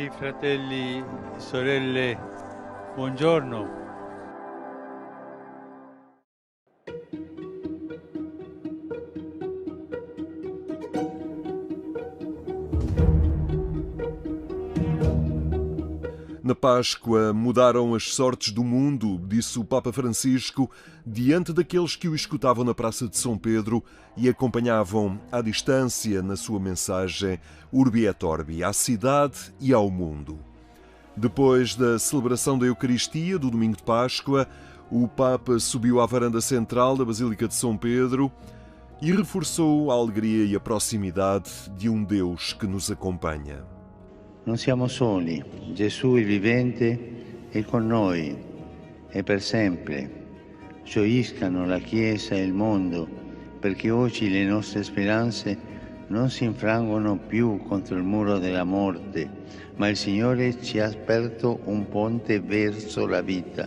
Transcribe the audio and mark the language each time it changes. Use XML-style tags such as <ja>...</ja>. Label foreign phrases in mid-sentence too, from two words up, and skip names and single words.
<it>fratelli, sorelle, buongiorno.</it> <pt>Na Páscoa mudaram as sortes do mundo, disse o Papa Francisco, diante daqueles que o escutavam na Praça de São Pedro e acompanhavam à distância na sua mensagem Urbi et Orbi, à cidade e ao mundo. Depois da celebração da Eucaristia do domingo de Páscoa, o Papa subiu à varanda central da Basílica de São Pedro e reforçou a alegria e a proximidade de um Deus que nos acompanha.</pt> <it>Non siamo soli, Gesù il vivente è con noi e per sempre. Gioiscano la Chiesa e il mondo, perché oggi le nostre speranze non si infrangono più contro il muro della morte, ma il Signore ci ha aperto un ponte verso la vita.</it>